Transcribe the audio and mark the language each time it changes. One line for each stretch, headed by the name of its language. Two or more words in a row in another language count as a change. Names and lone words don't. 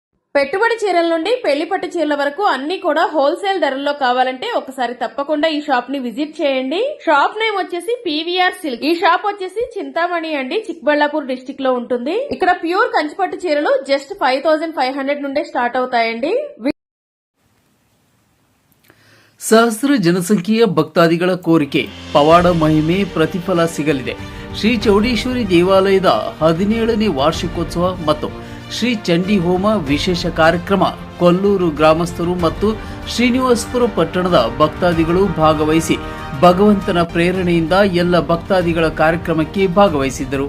Telugu: పెట్టుబడి చీరల నుండి పెళ్లి పట్టు చీరల వరకు అన్ని కూడా హోల్సేల్ ధరల్లో కావాలంటే ఒకసారి తప్పకుండా ఈ షాప్ ని విజిట్ చేయండి. షాప్ నేమ్ వచ్చేసి పీవీఆర్ సిల్క్. ఈ షాప్ వచ్చేసి చింతామణి అండి, చిక్బళ్ళాపూర్ డిస్టిక్ లో ఉంటుంది. ఇక్కడ ప్యూర్ కంచిపట్టు చీరలు జస్ట్ 5500 నుండే స్టార్ట్ అవుతాయండి.
Kannada: ಸಹಸ್ರ ಜನಸಂಖ್ಯೆಯ ಭಕ್ತಾದಿಗಳ ಕೋರಿಕೆ ಪವಾಡ ಮಹಿಮೆ ಪ್ರತಿಫಲ ಸಿಗಲಿದೆ. ಶ್ರೀ ಚೌಡೇಶ್ವರಿ ದೇವಾಲಯದ 17ನೇ ವಾರ್ಷಿಕೋತ್ಸವ ಮತ್ತು ಶ್ರೀ ಚಂಡಿ ಹೋಮ ವಿಶೇಷ ಕಾರ್ಯಕ್ರಮ ಕೊಲ್ಲೂರು ಗ್ರಾಮಸ್ಥರು ಮತ್ತು ಶ್ರೀನಿವಾಸಪುರ ಪಟ್ಟಣದ ಭಕ್ತಾದಿಗಳು ಭಾಗವಹಿಸಿ ಭಗವಂತನ ಪ್ರೇರಣೆಯಿಂದ ಎಲ್ಲ ಭಕ್ತಾದಿಗಳ ಕಾರ್ಯಕ್ರಮಕ್ಕೆ ಭಾಗವಹಿಸಿದ್ದರು.